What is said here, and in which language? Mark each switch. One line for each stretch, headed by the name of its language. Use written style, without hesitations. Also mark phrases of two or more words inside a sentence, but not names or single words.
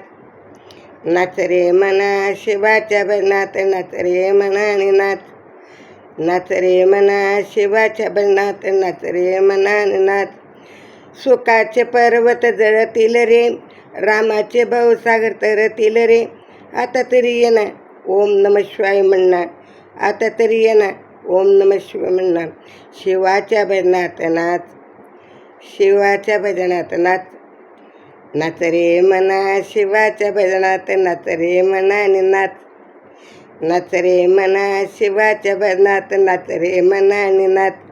Marathi: नाच रे मना शिवाच्या भजनात, नाच रे मना आणि नाच. नाच रे मना शिवाच्या भजनात, नाच रे मना आणि नाच. सुखाचे पर्वत जळतील रे, रामाचे भाऊसागर तरतील रे. आता तरी ये ना
Sanskrit: ओम नमः शिवाय
Marathi: म्हणणार, आता तरी ये ना
Sanskrit: ओम नमः शिवाय
Marathi: म्हणणार. शिवाच्या भजनात नाच, शिवाच्या भजनात नाच. नाच रे मना शिवाच्या भजनात, नाच रे मना आणि नाच. नाच रे मना शिवाच्या भजनात, नाच रे मना आणि नाच.